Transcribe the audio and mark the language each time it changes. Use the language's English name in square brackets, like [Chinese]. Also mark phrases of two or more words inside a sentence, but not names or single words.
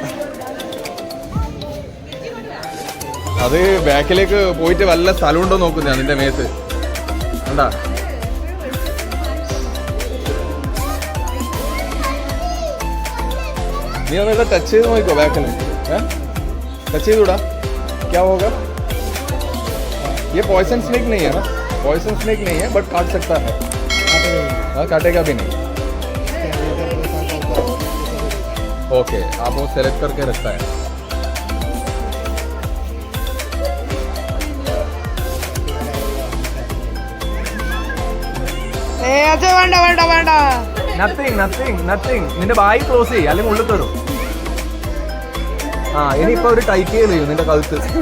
[Malayalam] അത് ബാക്കിലേക്ക് പോയിട്ട് വല്ല സ്ഥലം ഉണ്ടോ നോക്കുന്ന നിന്റെ മേത്ത് കണ്ടാ. നീ ഒന്നിട്ട് ടച്ച് ചെയ്ത് നോക്കോ ബാക്കിൽ. ടച്ച് ചെയ്തൂടാ? [Hindi] क्या होगा? ये [English] poison snake [Hindi] नहीं है ना, [English] poison snake [Hindi] नहीं है, बट काट सकता है. हाँ, काटेगा भी नहीं. ओके, आप वो सेलेक्ट करके रखता है. [Malayalam] വേണ്ട വേണ്ട വേണ്ട. [English] nothing nothing nothing. [Malayalam] നിന്റെ ബായി ക്ലോസ് ചെയ്യും, അല്ലെങ്കിൽ ഉള്ളിൽ കയറും. ആ ഇനിയിപ്പോ ഒരു ടൈറ്റ് ചെയ്യും നിന്റെ കഴുത്ത്.